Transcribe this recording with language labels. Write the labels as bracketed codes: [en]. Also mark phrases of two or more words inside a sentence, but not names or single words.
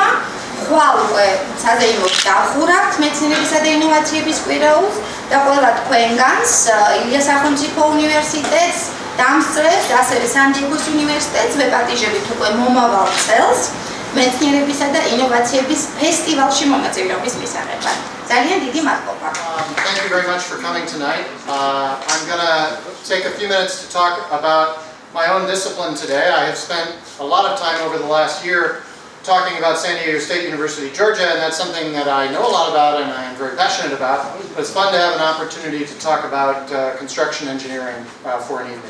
[ka] ხვალ უკვე საზეიმოდ დავხურავთ მეცნიერებისა და ინოვაციების კვირეულს და ყველა თქვენგანს ილიას სახელმწიფო უნივერსიტეტს, დამსწრეს, ასევე სან-დიეგოს უნივერსიტეტს ვეპატიჟებით უკვე მომავალ წელს მეცნიერებისა და ინოვაციების ფესტივალში მონაწილეობის მისაღებად. ძალიან დიდი მადლობა. [en] Thank you very much for coming tonight. I'm going to take a few minutes to talk about my own discipline today. I have spent a lot of time over the last year talking about San Diego State University, Georgia, and that's something that I know a lot about and I am very passionate about. But it's fun to have an opportunity to talk about construction engineering for an evening.